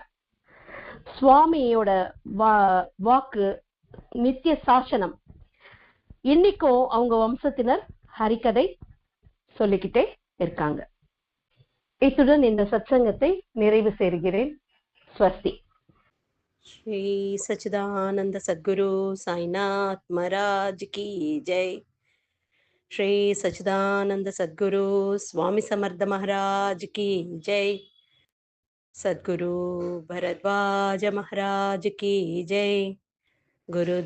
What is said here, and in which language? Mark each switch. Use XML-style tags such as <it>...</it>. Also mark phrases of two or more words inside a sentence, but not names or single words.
<ta>சுவாமியோட வாக்கு நித்திய சாசனம். இன்னைக்கும் அவங்க வம்சத்தினர் ஹரிகதை சொல்லிக்கிட்டே இருக்காங்க. இத்துடன் இந்த சத்சங்கத்தை நிறைவு செய்கிறேன். ஸ்வஸ்தி.</ta> <hi>श्री सच्चिदानंद सद्गुरु साईनाथ महाराज की जय। श्री सच्चिदानंद सद्गुरु स्वामी समर्थ महाराज की जय। सद्गुरु भरद्वाज महाराज की जय।</hi>